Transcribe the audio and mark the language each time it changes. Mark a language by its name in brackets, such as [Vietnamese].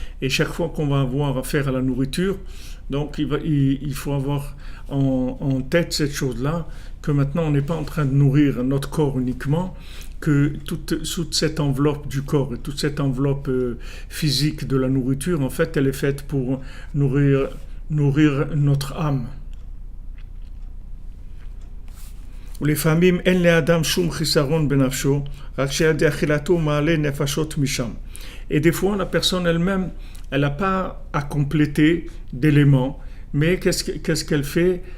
[French] Et chaque fois qu'on va avoir affaire à la nourriture, donc il faut avoir en tête cette chose-là, que maintenant on n'est pas en train de nourrir notre corps uniquement, que toute cette enveloppe du corps et toute cette enveloppe physique de la nourriture, en fait, elle est faite pour nourrir notre âme. [Hebrew] ולפעמים אין לאדם שום חיסרון בנפשו, רק שעל ידי אכילתו מעלה נפשות משם. [French] Et des fois, la personne elle-même, elle n'a pas à compléter d'éléments, mais qu'est-ce qu'elle fait?